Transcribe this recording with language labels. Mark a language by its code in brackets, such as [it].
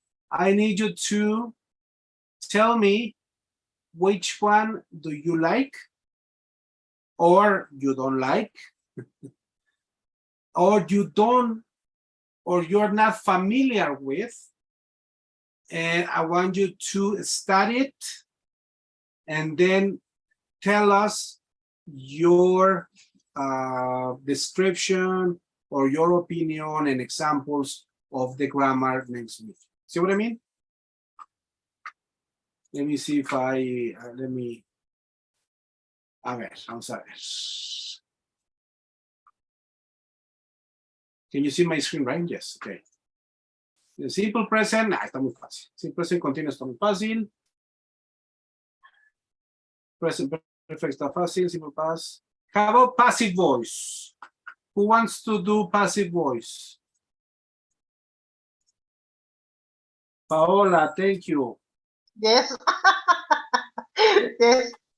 [en] I need you to tell me which one do you like, or you don't like, or you don't, or you're not familiar with, and I want you to study it and then tell us your description or your opinion and examples of the grammar next week. See what I mean? Let me see if I, let me, [es] a ver, vamos a ver. [en] Can you see my screen, right? Yes, okay. The simple present, [es] está muy fácil. [en] Simple present continuous [es] está muy fácil. [en] Present perfect [es] está fácil. [en] Simple past. How about passive voice? Who wants to do passive voice? Paola, thank you. Yes. Yes.